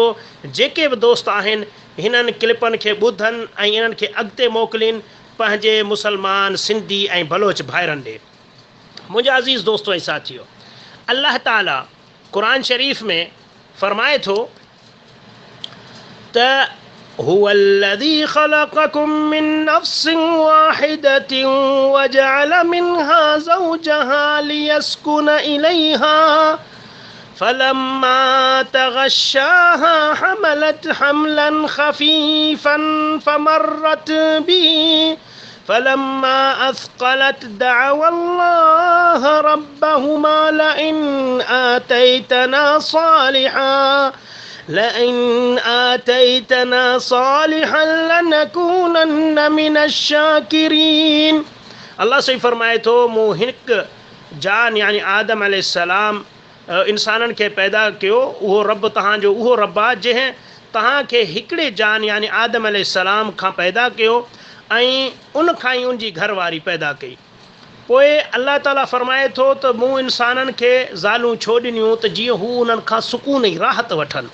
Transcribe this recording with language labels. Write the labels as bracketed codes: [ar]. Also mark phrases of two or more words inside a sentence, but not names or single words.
[sd] जेके बि दोस्त आहिनि हिननि क्लिपनि खे ॿुधनि ऐं इन्हनि खे अॻिते मोकिलीनि पंहिंजे मुसलमान सिंधी ऐं बलोच भाइरनि ॾे। मुंहिंजा अज़ीज़ दोस्तो ऐं साथियो, अल्लाह ताला क़ुरान शरीफ़ में फ़रमाए थो [ar] त هو الذي خلقكم من نفس واحدة وجعل منها زوجها ليسكن إليها فلما تغشاها حملت حملا خفيفا فمرت به فلما أثقلت دعوا الله ربهما لئن آتيتنا صالحا لنكونن من الشاكرين. [sd] अल्लाह सही फरमाए थो, मूं हिकु जान यानी आदम अलैहिस्सलाम इंसाननि खे पैदा कयो। उहो रब तव्हांजो उहो रब आहे जंहिं तव्हांखे हिकिड़े जान यानी आदम अलैहिस्सलाम खां पैदा कयो ऐं उन खां ई उनजी घरवारी पैदा कई। पोइ अल्लाह ताला फरमाए थो त मूं इंसाननि खे ज़ालूं छो ॾिनियूं त जीअं हू उन्हनि खां सुकून ऐं राहत वठनि।